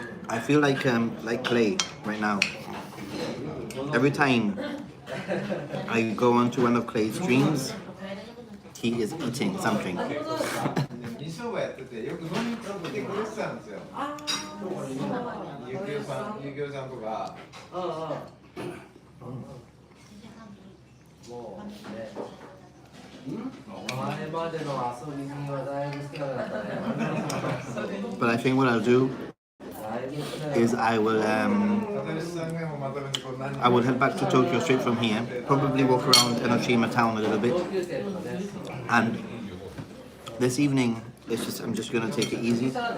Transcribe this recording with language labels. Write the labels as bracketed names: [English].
[English] I feel like Clay right now. Every time I go onto one of Clay's streams, he is eating something. [Japanese] 二生がやっててよく飲みに来てくれてたんですよ。ゆきおさんとか。もうね。前までの遊び人はだいぶ少なかったね。 [English] But I think what I'll do is I will head back to Tokyo straight from here. Probably walk around ENOSHIMA town a little bit. And this evening, I'm just gonna take it easy.